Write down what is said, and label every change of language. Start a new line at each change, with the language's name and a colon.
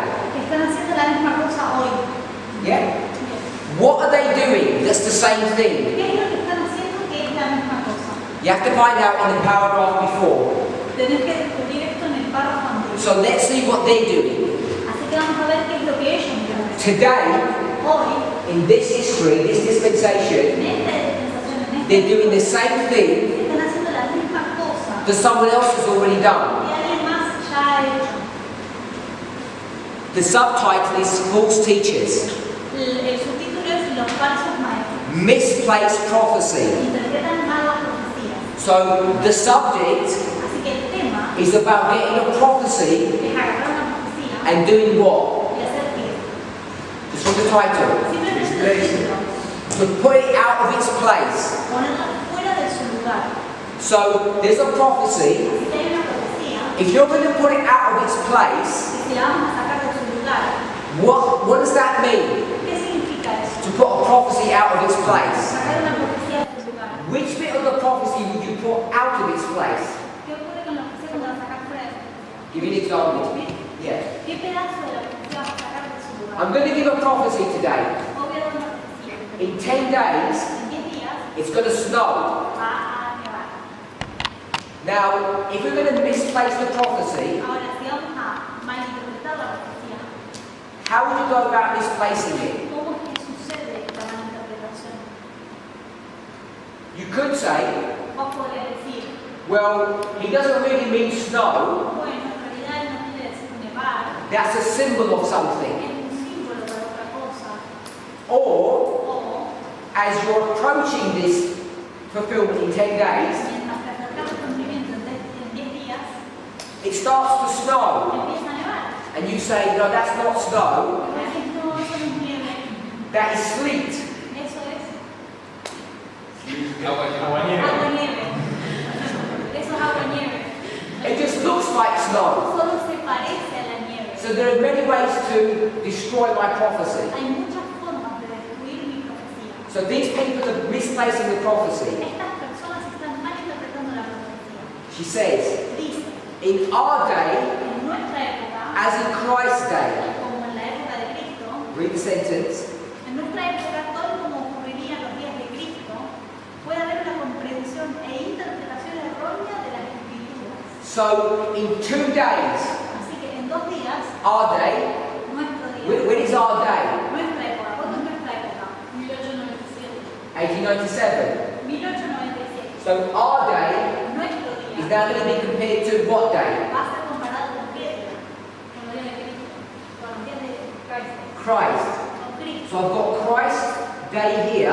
Spanish: Que están haciendo la misma cosa hoy.
English: Yeah? What are they doing that's the same thing?
Spanish: ¿Qué es lo que están haciendo que es la misma cosa?
English: You have to find out in the paragraph before.
Spanish: Tenés que descubrir esto en el párrafo anterior.
English: So let's see what they're doing.
Spanish: Así que vamos a ver qué es lo que ellos quieren hacer.
English: Today,
Spanish: Hoy,
English: in this history, this
Spanish: en
English: dispensation,
Spanish: esta dispensación, en este
English: they're doing the
Spanish: mundo,
English: same thing
Spanish: están haciendo la misma cosa
English: that someone else has already done.
Spanish: que alguien más ya ha hecho.
English: The subtitle is False Teachers.
Spanish: El subtítulo es Los falsos maestros.
English: Misplaced Prophecy.
Spanish: Interpretan mal las profecías.
English: So the subject
Spanish: Así que el tema
English: is about getting a prophecy
Spanish: es agarrar una profecía
English: and doing what?
Spanish: y hacer que
English: Just from the title.
Spanish: simplemente el título,
English: To put it out of its place.
Spanish: ponerla fuera de su lugar.
English: So there's a prophecy.
Spanish: Así que hay una profecía
English: If you're going to put it out of its place,
Spanish: que si la vamos a sacar de su lugar,
English: what does that mean?
Spanish: ¿qué significa eso?
English: To put a prophecy out of its place.
Spanish: sacar una profecía de su lugar.
English: Which bit of the prophecy would you put out of its place?
Spanish: ¿Qué ocurre con la profecía cuando la sacas fuera de su profecía?
English: Give me an example. Yeah.
Spanish: ¿Qué pedazo de la profecía vas a sacar de su lugar?
English: I'm going to give a prophecy today.
Spanish: Voy a dar una profecía.
English: In 10 days,
Spanish: En 10 días
English: it's going to snow.
Spanish: va a nevar.
English: Now, if we're going to misplace the prophecy,
Spanish: Ahora, si vamos a malinterpretar la profecía,
English: how would you go about misplacing it?
Spanish: ¿cómo es que sucede la malinterpretación?
English: You could say,
Spanish: Vos podrías decir,
English: well, he doesn't really mean snow.
Spanish: bueno, en realidad no quiere decir nevar,
English: That's a symbol of something.
Spanish: es un símbolo para otra cosa.
English: Or,
Spanish: O,
English: as you're approaching this fulfillment in 10 days,
Spanish: mientras te acercas al cumplimiento en 10 días,
English: it starts to snow.
Spanish: empieza a nevar.
English: And you say, no, that's not snow.
Spanish: Y decís, no, eso no es nieve,
English: That is sleet.
Spanish: eso es Agua Agua nieve. agua nieve. Eso es agua nieve.
English: It just looks like snow.
Spanish: Solo se parece a la nieve.
English: So there are many ways to destroy my prophecy.
Spanish: Hay muchas formas de destruir mi profecía.
English: So these people are misplacing the prophecy.
Spanish: Estas personas están malinterpretando la profecía.
English: She says,
Spanish: Dice,
English: in our day,
Spanish: en nuestra época,
English: as in Christ's day,
Spanish: como en la época de Cristo,
English: read the sentence,
Spanish: en nuestra época, todo como ocurriría en los días de Cristo, puede haber una comprensión e interpretación errónea de las Escrituras.
English: so in 2 days,
Spanish: Así que en 2 días,
English: our day,
Spanish: nuestro día,
English: when is our day?
Spanish: nuestra época, ¿cuándo es nuestra época?
English: 1897.
Spanish: 1897. 1897.
English: So our day
Spanish: Nuestro
English: is
Spanish: día
English: now going to be compared to what day?
Spanish: va a ser comparado con qué día? Con los días de Cristo, con los días de Cristo,
English: Christ.
Spanish: con Cristo.
English: So I've got Christ's day here,